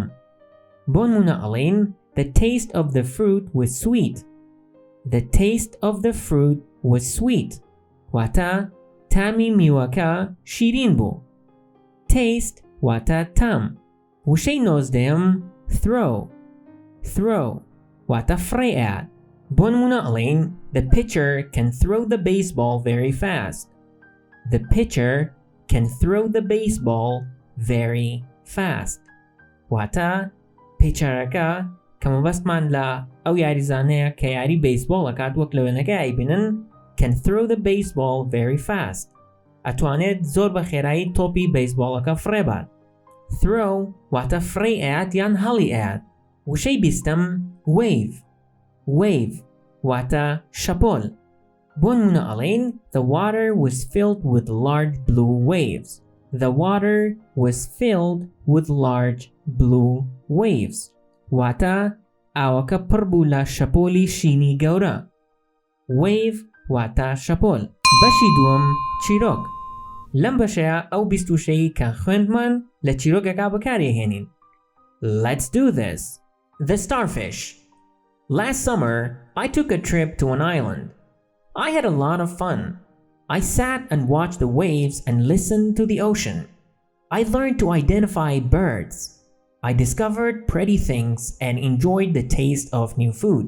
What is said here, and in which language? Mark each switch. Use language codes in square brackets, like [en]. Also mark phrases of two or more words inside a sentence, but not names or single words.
[ckb] بۆ نمونە ئەڵێین [en] The taste of the fruit was sweet. The taste of the fruit was sweet. [ckb] واتە تامی میوەکە شیرین بوو. Taste واتە تام. وشەی نۆزدەیەم throw واتە فڕێئات. بۆ نمونە ئەڵێین [en] The pitcher can throw the baseball very fast. The pitcher can throw the baseball very fast. [ckb] واتە پیچەرەکە کە مەبەستمان لە ئەو یاریزانەیە کە یاری بیسبۆڵ ئەکات وەک لە وێنەکە ئایبینن [en] can throw the baseball very fast. [ckb] ئەتوانێت زۆر بە خێرایی تۆپی بیسبۆڵەکە فڕێبات. throw واتە فڕێی ئەیات یان هەڵی ئەیات. وشەی بیستەم wave واتە شەپۆل. بۆ نمونە ئەڵێین [en] The water was filled with large blue waves. The water was filled with large blue waves. [ckb] واتە ئاوەکە پڕ بوو لە شەپۆلی شینی گەورە. wave واتە شەپۆل. بەشی دووەم چیرۆک. لەم بەشەیە ئەو 26 کە خوێندمان لە چیرۆکەکە بەکارهێنین. [en] Let's do this. The starfish. Last summer, I took a trip to an island. I had a lot of fun. I sat and watched the waves and listened to the ocean. I learned to identify birds. I discovered pretty things and enjoyed the taste of new foods.